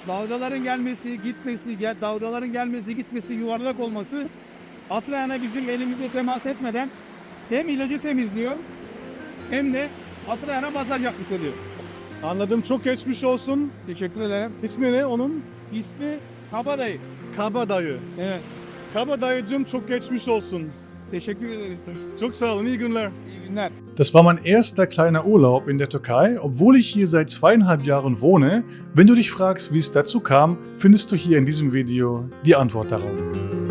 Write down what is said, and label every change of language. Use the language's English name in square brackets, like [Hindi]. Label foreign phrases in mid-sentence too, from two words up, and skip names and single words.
[Turkish] dalgaların gelmesi, gitmesi, dalgaların gelmesi, gitmesi, yuvarlak olması Atrayana bizim elimizle temas etmeden hem ilacı temizliyor hem de Atrayana masaj yapmış oluyor. Anladım. Çok geçmiş olsun. Teşekkür ederim. İsmi ne onun? İsmi Kabadayı. Kabadayı. Evet. Kabadayıcığım çok geçmiş olsun. Teşekkür ederim. Çok sağ olun. İyi günler. İyi günler. [German] Das war mein erster kleiner Urlaub in der Türkei, obwohl ich hier seit 2,5 Jahren wohne. Wenn du dich fragst, wie es dazu kam, findest du hier in diesem Video die Antwort darauf.